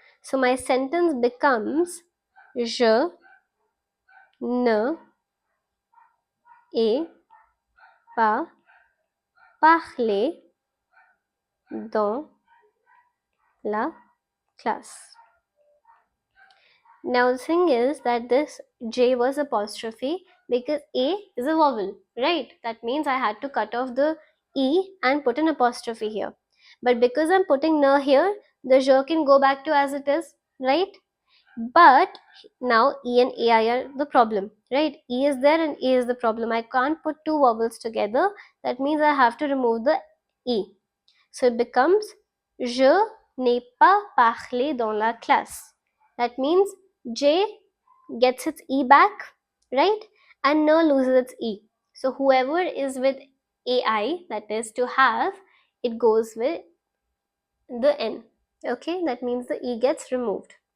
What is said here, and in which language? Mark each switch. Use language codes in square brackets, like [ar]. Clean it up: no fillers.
[en] So my sentence becomes [fr] je ne ai pas parlé dans la classe. [en] Now the thing is that this J was apostrophe because A is a vowel, right? That means I had to cut off the E and put an apostrophe here. But because I'm putting na here, the J can go back to as it is, right? But now E and AI are the problem, right? E is there and A is the problem. I can't put 2 vowels together. That means I have to remove the E. So it becomes [fr] je n'ai pas parlé dans la classe. [en] That means J gets its E back, right? And ne loses its E. So whoever is with ai, that is to have, it goes with the n. Okay, that means the e gets removed.